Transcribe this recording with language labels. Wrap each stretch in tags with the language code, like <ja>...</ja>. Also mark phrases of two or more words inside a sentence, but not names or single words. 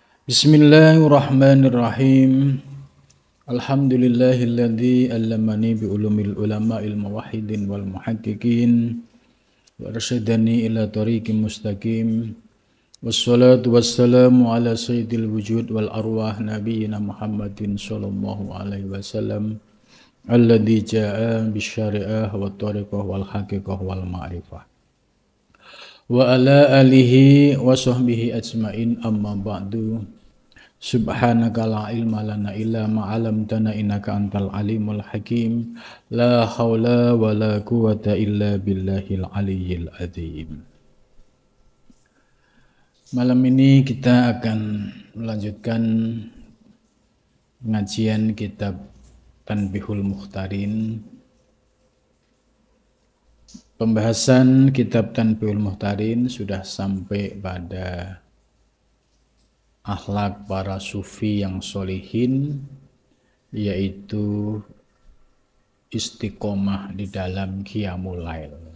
<ar>بسم الله الرحمن الرحيم. الحمد لله الذي علمني بعلوم العلماء الموحدين والمحققين وأرشدني إلى طريق مستقيم. والصلاة والسلام على سيد الوجود والأرواح نبينا محمد صلى الله عليه وسلم الذي جاء بالشريعة والطريقة والحقيقة والمعرفة. وعلى آله وصحبه أجمعين أما بعد. سبحانك لا علم لنا إلا ما علمتنا إنك أنت العليم الحكيم. لا حول ولا قوة إلا بالله العلي العظيم.</ar> <id>Malam ini kita akan melanjutkan pengajian kitab Tanbihul Mukhtarin. Pembahasan kitab Tanbihul Mukhtarin sudah sampai pada akhlak para sufi yang solihin, yaitu istiqomah di dalam</id> <ar>قيام الليل.</ar>